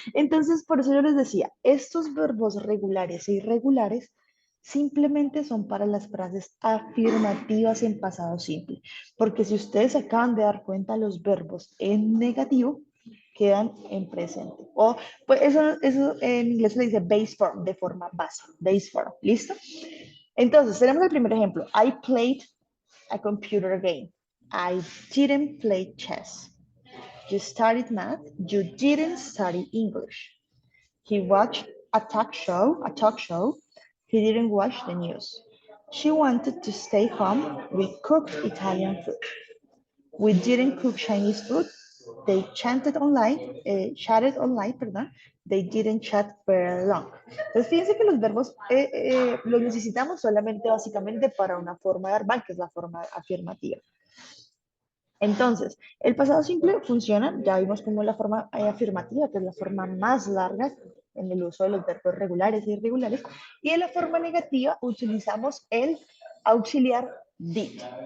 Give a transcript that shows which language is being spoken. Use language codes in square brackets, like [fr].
[es] Entonces, por eso yo les decía, estos verbos regulares e irregulares simplemente son para las frases afirmativas en pasado simple. Porque si ustedes acaban de dar cuenta, los verbos en negativo quedan en presente. O, pues eso en inglés se le dice base form, de forma base, base form. ¿Listo? Entonces, tenemos el primer ejemplo. [en] I played a computer game. I didn't play chess. You studied math. You didn't study English. He watched a talk show. He didn't watch the news. She wanted to stay home. We cooked Italian food. We didn't cook Chinese food. They chatted online, [es] perdón. [en] They didn't chat very long. [es] Entonces, fíjense que los verbos los necesitamos solamente básicamente para una forma verbal, que es la forma afirmativa. Entonces, el pasado simple funciona, ya vimos como la forma afirmativa, que es la forma más larga en el uso de los verbos regulares e irregulares, y en la forma negativa utilizamos el auxiliar did.